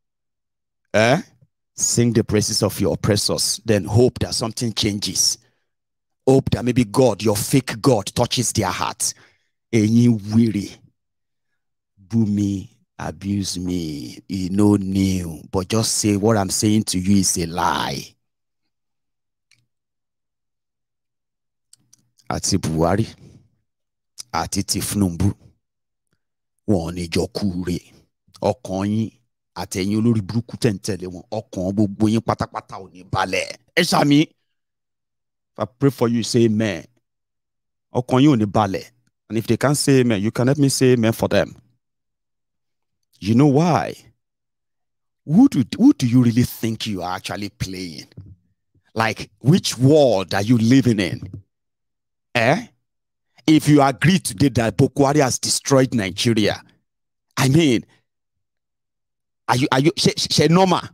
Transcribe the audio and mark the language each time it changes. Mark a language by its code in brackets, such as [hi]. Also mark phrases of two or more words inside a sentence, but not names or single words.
[en] Sing the praises of your oppressors, then hope that something changes. Hope that maybe God, your fake God, touches their heart. And you weary, boo me, abuse me, you know new, but just say what I'm saying to you is a lie. [yo] Àti Buhari, àti Tinubu, wọ́n ní jọ kúre. Ọkàn yín àtẹ̀yin olórí burúkú tẹ́ ń tẹ̀lé wọn, ọkàn gbogbo yín pátápátá ò ní balẹ̀. Ẹ ṣàmì. [en] If I pray for you, say amen. [yo] Ọkàn yín ò ní balẹ̀. [en] And if they can't say amen, you can let me say amen for them. You know why? Who do you really think you are actually playing? Like, which world are you living in? If you agree today that Buhari has destroyed Nigeria, I mean, are you she normal?